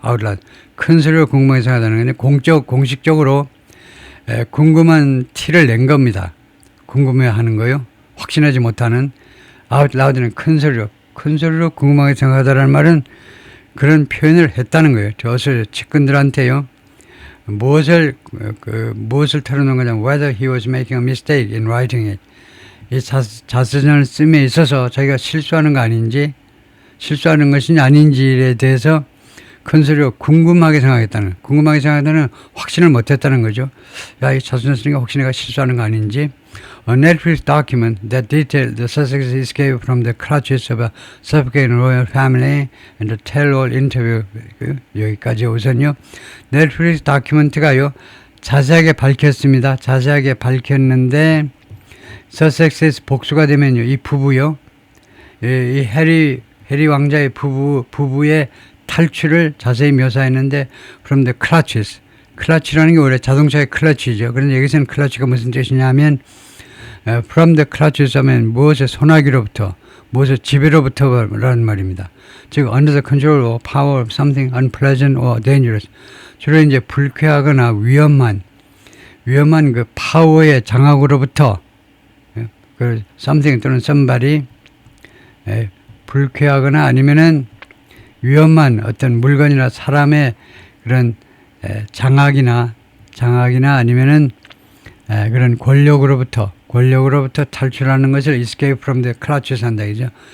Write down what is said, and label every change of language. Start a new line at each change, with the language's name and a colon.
English: out loud,
Korean: 큰 소리로 궁금하게 생각하는 건데 공식적으로 궁금한 티를 낸 겁니다. 궁금해하는 거요. 확신하지 못하는.
English: out loud
Korean: 는 큰 소리로 궁금하게 생각하다라는 말은 그런 표현을 했다는 거예요. 저서 측근들한테요. 무엇을 털어놓은 거냐면
English: whether he was making a mistake in writing it.
Korean: 이 자서전을 씀에 있어서 자기가 실수하는 것인지 아닌지에 대해서 큰 소리로 궁금하게 생각했다는 확신을 못했다는 거죠. 야, 이 자서전 쓰니까 혹시 내가 실수하는 거 아닌지.
English: A Netflix document that detailed the Sussex escape from the clutches of a suffocating royal family and the tell-all interview.
Korean: 여기까지 우선요. 넷플릭스 다큐멘트가요, 자세하게 밝혔습니다. 자세하게 밝혔는데, 서섹스에서 복수가 되면요, 이 부부요, 이 해리 왕자의 부부의 탈출을 자세히 묘사했는데,
English: from the clutches.
Korean: 클러치라는 게 원래 자동차의 클러치죠. 그런데 여기서는 클러치가 무슨 뜻이냐 하면,
English: from the clutches
Korean: 하면 무엇의 소나기로부터, 무엇의 지배로부터라는 말입니다.
English: 즉, under the control or power of something unpleasant or dangerous.
Korean: 주로 이제 불쾌하거나 위험한 그 파워의 장악으로부터, 그 something 또는 somebody, 불쾌하거나 아니면은 위험한 어떤 물건이나 사람의 그런 장악이나 아니면은 그런 권력으로부터 탈출하는 것을
English: escape from the clutches
Korean: 한다, 그죠?